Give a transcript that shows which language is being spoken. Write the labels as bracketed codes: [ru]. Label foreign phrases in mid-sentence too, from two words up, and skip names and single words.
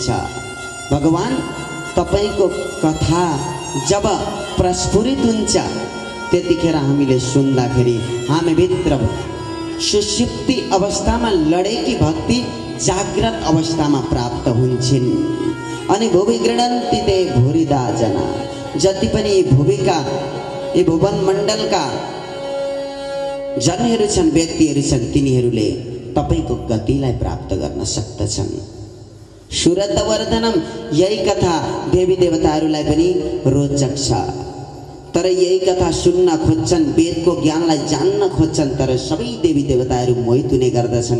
[ne] भगवान तपाईको कथा जब प्रस्फुरित हुन्छ त्यतिखेर हामीले सुन्दाखेरि हामी भित्र सुषुप्ति अवस्थामा लडेकी भक्ति जागृत अवस्थामा प्राप्त हुन्छन्। अनि [sa] भुवि गृह्णन्ति ते भूरिदा जना, [ne] जति पनि भुविका यी भुवन मण्डलका जनहरू छन्, व्यक्तिहरू छन्, तिनीहरूले तपाईको गतिलाई प्राप्त गर्न सक्दछन्। सुरतवर्धनम, यही कथा देवी देवताहरूलाई पनि रोचक छ, तर यही कथा सुन्न खोज्छन्, वेदको ज्ञानलाई जान्न खोज्छन्, तर सबै देवी देवताहरू मोहित हुने गर्दछन्।